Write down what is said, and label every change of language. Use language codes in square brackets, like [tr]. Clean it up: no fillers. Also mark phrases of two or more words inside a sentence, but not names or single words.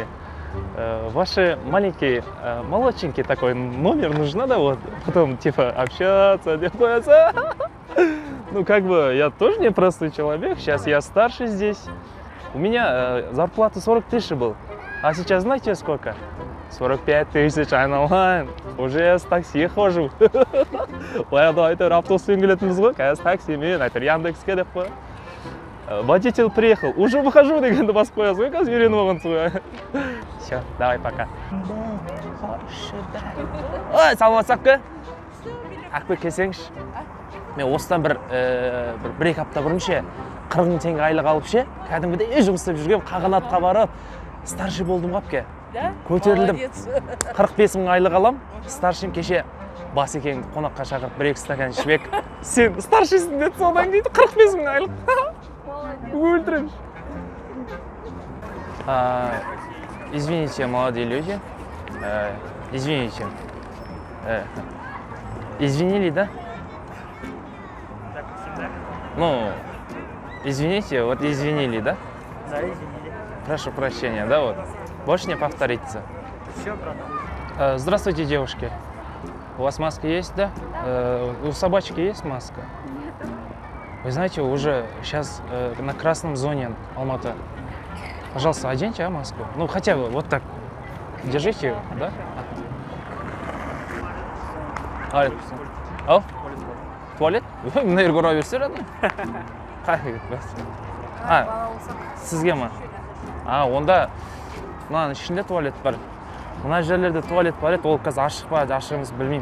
[ru] Ваши маленькие, молодченький такой номер нужно, да, вот, потом, типа, общаться, делаться. Ну, как бы, я тоже непростой человек, сейчас я старше здесь. У меня зарплата 40 тысяч был, а сейчас знаете сколько? 45 тысяч, айналайын. Уже я с такси хожу. [kk] Баяғыда айтыр, автобуспен келетінбіз ғой, қазір таксимен, айтыр, Яндекске деп қой. [ru] Водитель приехал, уже выхожу [kk] дегенді басып қоясыз ғой, қазір үйреніп алғансыз ғой. [ru] Все, давай, пока. [kk] Ой, саламатсыз қа? Ақбек келсеңші. Мен осыдан бір-екі апта бұрын ше, 40 000 теңге айлық алып ше, кәдімгідей жұмыс істеп жүргем, қағанатқа барып, старший болдым қапке. Да? Көтерілдім. Молодец. 45 мың айлық алам. Старшим кеше Басекеңді қонаққа шақырып 1-2 стакан ішпек. Сен старшийсың деді, содан кейін 45 мың айлық. Өлтірем. [ru] Извините, молодые люди. Извините. Извинили, да? Ну, извините, вот извинили, да? Да, извините. Прошу прощения, да, вот. Больше не повторится. Все, брат. Здравствуйте, девушки. У вас маска есть, да? У собачки есть маска? Нет. Вы знаете, уже сейчас на красном зоне Алматы. Пожалуйста, оденьте маску. Ну, хотя бы вот так. Держите, да? Ау? Туалет? [kk] Мына жерге ұра берсе радым. Сізге ма? Онда мынаның ішінде туалет бар. Мына жерлерде туалет бар еді, ол қазір ашық па, ашық емес білмеймін.